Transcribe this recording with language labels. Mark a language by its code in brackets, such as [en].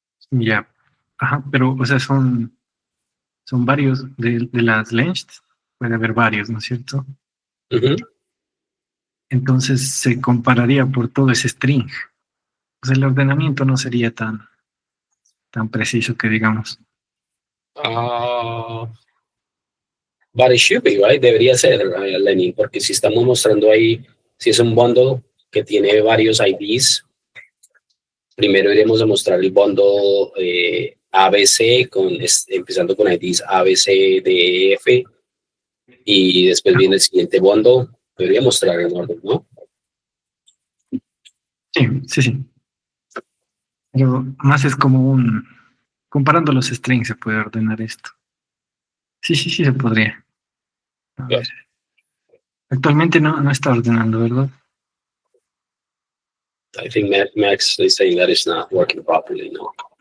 [es] Ya. Ajá, pero, o sea, son varios de las lengths. Puede haber varios, ¿no es cierto? Ujú. Entonces se compararía por todo ese string. O sea, el ordenamiento no sería tan preciso que digamos. [en] Ah, but it should be, right? [es] Debería ser, Lenny, porque si estamos mostrando ahí, si es un bundle que tiene varios IDs, primero iremos a mostrar el bundle ABC, empezando con IDs ABC, D, E, F, y después viene el siguiente bundle. Debería mostrar en orden, ¿no? Sí, sí, sí. Pero más es como comparando los strings se puede ordenar esto. Sí, sí, sí se podría. A [en] Yeah. [es] ver. Actualmente no está ordenando, ¿verdad? [en] I think Max is saying that it's not working properly, no?